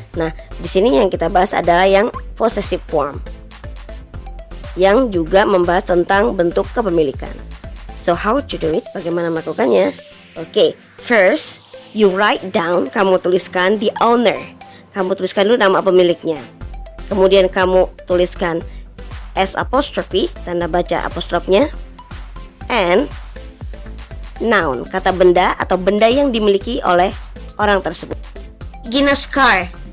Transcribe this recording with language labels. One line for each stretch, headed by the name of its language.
Indonesian: Nah, di sini yang kita bahas adalah yang possessive form, yang juga membahas tentang bentuk kepemilikan.
English: So how to do it?
Indonesian: Bagaimana melakukannya?
English: Okay, first you write down.
Indonesian: Kamu tuliskan
English: the owner.
Indonesian: Kamu tuliskan dulu nama pemiliknya. Kemudian kamu tuliskan S apostrophe, tanda baca apostrofnya,
English: and noun,
Indonesian: kata benda atau benda yang dimiliki oleh orang tersebut.
English: Gina's car.